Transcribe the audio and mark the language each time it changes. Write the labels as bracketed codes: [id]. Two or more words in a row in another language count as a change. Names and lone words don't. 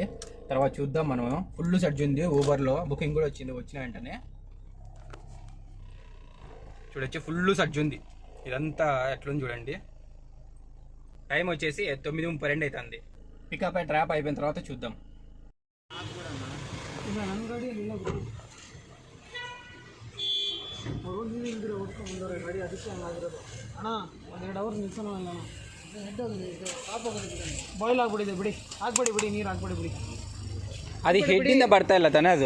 [te] తర్వాత చూద్దాం. మనం [en] full surge [te] ఉంది ఊబర్లో, బుకింగ్ కూడా వచ్చిన వెంటనే చూడొచ్చు, [en] full surge [te] ఉంది. ఇదంతా ఎట్లుంది చూడండి. టైం వచ్చేసి 9:32 అవుతుంది. [en] pickup and drop [te] అయిపోయిన తర్వాత చూద్దాం. [kn] ಬಾಯ್ಲ್ ಆಗ್ಬಿಟ್ಟಿದೆ ಬಿಡಿ, ಹಾಕ್ಬಿಡಿ ಬಿಡಿ, ನೀರು ಹಾಕ್ಬಿಡಿ ಬಿಡಿ. ಅದು ಹೆಡ್ಡಿಂದ ಬರ್ತಾ ಇಲ್ಲ ತಾನೇ ಅದು?